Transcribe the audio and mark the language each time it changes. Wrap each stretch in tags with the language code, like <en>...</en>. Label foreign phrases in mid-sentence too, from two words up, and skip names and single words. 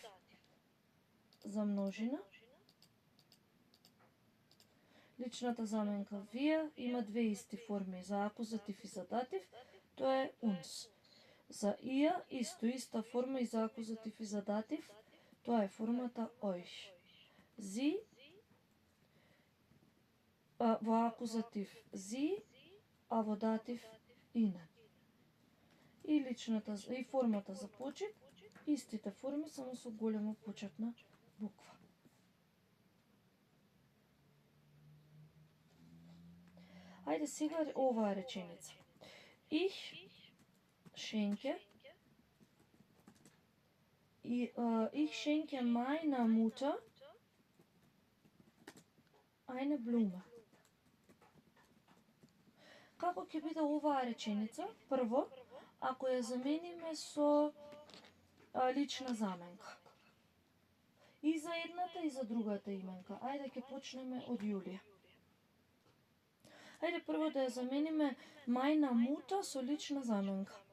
<mk>За множина, личната заменка wir има две исти форми, за акузатив и за датив, тоа е uns. За ија иста форма и за акузатив и за датив, тоа е формата euch. Sie во акузатив sie, а во датив ihnen. И формата за почет, истите форми само со голема почетна буква. Ајде сега оваа реченица.</mk> <de>Ich schenke meiner Mutter eine Blume.</de> <mk>Како ќе биде оваа реченица? Прво, ако ја замениме со лична заменка. И за едната и за другата именка. Ајде ќе почнеме од Јулија. Ајде прво да ја замениме</mk> <de>meine Mutter</de> <mk>со лична заменка.</mk>